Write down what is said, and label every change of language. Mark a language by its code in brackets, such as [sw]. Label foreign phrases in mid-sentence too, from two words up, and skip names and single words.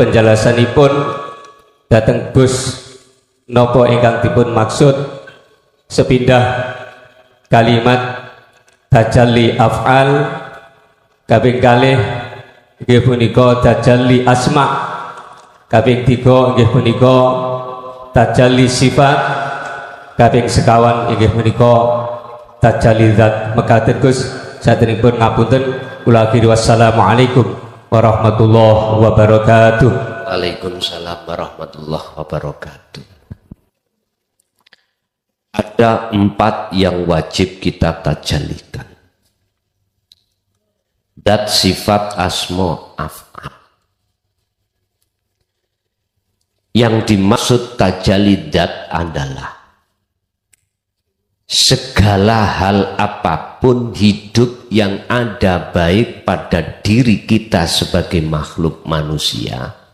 [jv] penjelasanipun dhateng Gus napa ingkang dipun maksud sepindah kalimat tajalli af'al kaping kalih nggih punika tajalli asma, kaping 3 nggih punika tajalli sifat, kaping sekawan inggih menika tajalli zat. Mekaten Gus, saderengipun ngapunten kula akhiri [ar] والسلام عليكم ورحمة الله وبركاته. وعليكم السلام ورحمة الله وبركاته. [id] Ada 4 yang wajib kita tajallikan. Dat, sifat, asma, af'al. Yang dimaksud tajalli dat adalah segala hal apapun hidup yang ada baik pada diri kita sebagai makhluk manusia